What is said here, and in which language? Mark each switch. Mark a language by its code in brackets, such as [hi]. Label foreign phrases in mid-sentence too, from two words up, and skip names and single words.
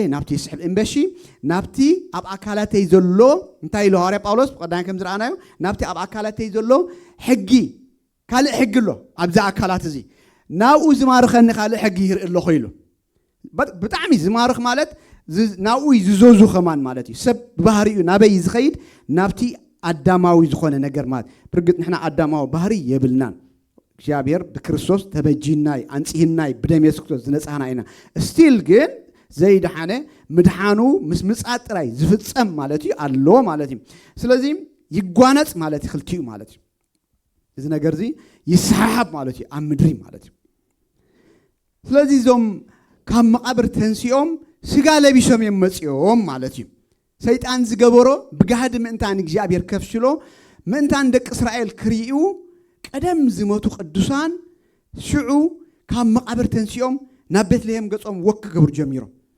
[ti] ናብቲ ይስሕብ እምበሺ ናብቲ ኣብ ኣካላተይ ዘሎ እንታይ ኢሉ ሐዋርያ ጳውሎስ ቀዳም ከም ዝረኣናዮ ናብቲ ኣብ ኣካላተይ ዘሎ ሕጊ ካልእ ሕጊ ኣሎ ኣብዛ ኣካላት እዚ ናብኡ ዝማርኸኒ ካልእ ሕጊ ይርኢ ኣለኹ ኢሉ ብጣዕሚ ዝማርኽ ማለት ናብኡ ዝዘዙ ኸማን ማለት እዩ ሰብ ባህሪኡ ናበይ ዝኸይድ ናብቲ አዳማዊ ዝኾነ ነገር ማለት ብርግጥ ንሕና አዳማዊ ባህሪ የብልናን እግዚአብሔር በክርስቶስ ተበጂናይ አንጽህናይ በደም ኢየሱስ ክርስቶስ ዝነጻና ኢና ስቲል ግን ዘይድሓነ ምድሓኑ ምስ ምጻት ጥራይ ዝፍጸም ማለት እዩ አሎ ማለት እዩ ስለዚ ይጓነጽ ማለት ይኽልቲዩ ማለት እዩ እዚ ነገር እዚ ይስሓብ ማለት እዩ ኣብ ምድሪ ማለት እዩ ስለዚ ዞም ካብ መቃብር ተንሲኦም ስጋ ለቢሶም የመጽኦም ማለት እዩ ሰይጣን ዝገበሮ ብጋህድ ምእንታን እግዚአብሔር ከፍሽሎ ምእንታን ደቅ እስራኤል ክሪኡ ቀደም ዝሞቱ ቅዱሳን ሽዑ ካብ መቃብር ተንሲኦም ናብ ቤትልሔም ገጾም ወክ ክገብሩ ጀሚሮም